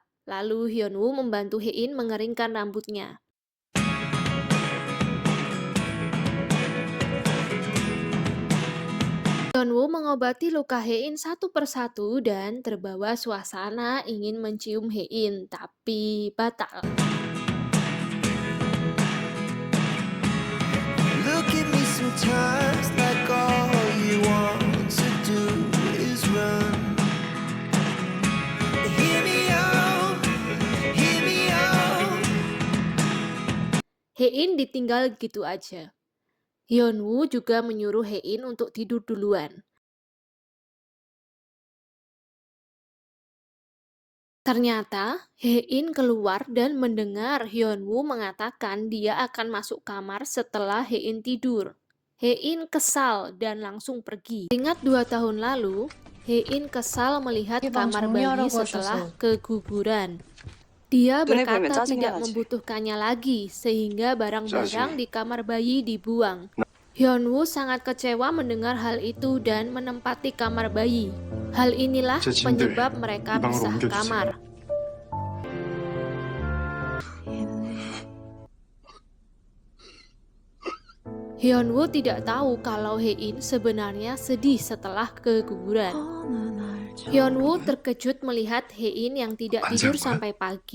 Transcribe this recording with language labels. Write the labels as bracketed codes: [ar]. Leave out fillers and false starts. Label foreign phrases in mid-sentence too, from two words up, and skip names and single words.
[id] Lalu Hyunwoo membantu Hein mengeringkan rambutnya. Hyunwoo mengobati luka Hein satu persatu dan terbawa suasana ingin mencium Hein, tapi batal. [en] Look at me sometimes like all you want to do is run. Hear me out, hear me out. [id] Hein ditinggal gitu aja. Hyunwoo juga menyuruh Hein untuk tidur duluan. Ternyata, Hein keluar dan mendengar Hyunwoo mengatakan dia akan masuk kamar setelah Hein tidur. Hein kesal dan langsung pergi. Ingat 2 tahun lalu, Hein kesal melihat [ko] 이번 [id] kamar bayi [ko] 정리하라고 [id] setelah [ko] 하셔서 [id] keguguran. Dia [ko] 눈에 보이면 [id] berkata [ko] 짜증이 [id] tidak [ko] 나지. [id] membutuhkannya lagi, sehingga barang-barang [ko] 짜증이. [id] di kamar bayi dibuang. Hyunwoo sangat kecewa mendengar hal itu dan menempati kamar bayi. Hal inilah [ko] 제 짐들 [id] penyebab mereka [ko] 이 방으로 [id] pisah [ko] 옮겨주세요. [id] kamar. Hyunwoo tidak tahu kalau Hein sebenarnya sedih setelah keguguran. Hyunwoo terkejut melihat Hein yang tidak tidur sampai pagi.